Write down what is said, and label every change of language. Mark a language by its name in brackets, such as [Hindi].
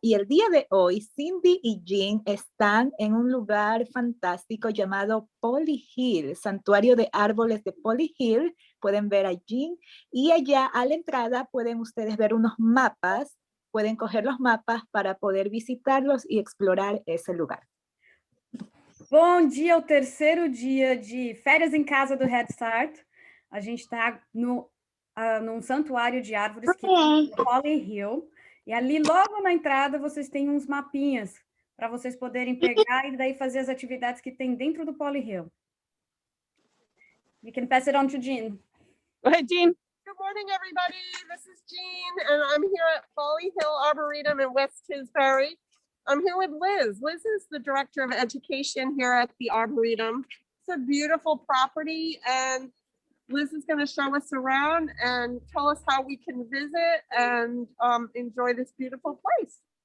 [Spanish] Y el día de hoy, Cindy y Jean están en un lugar fantástico llamado Polly Hill, santuario de árboles de Polly Hill. Pueden ver a Jean. Y allá a la entrada pueden ustedes ver unos mapas. Pueden coger los mapas para poder visitarlos y explorar ese lugar. [Portuguese] Bom dia, o terceiro dia de férias em casa do Head Start. A gente está num santuário de árvores que é Polly Hill. E ali, logo na entrada, vocês têm uns mapinhas para vocês poderem pegar e daí fazer as atividades que tem dentro do Polly Hill. [English] You can pass it on to Jean. Go ahead, Jean. Good morning, everybody. This is Jean, and I'm here at Polly Hill Arboretum in West Tisbury. I'm here with Liz. Liz is the Director of Education here at the Arboretum. It's a beautiful property, and Liz is going to show us around and tell us how we can visit and enjoy this beautiful place.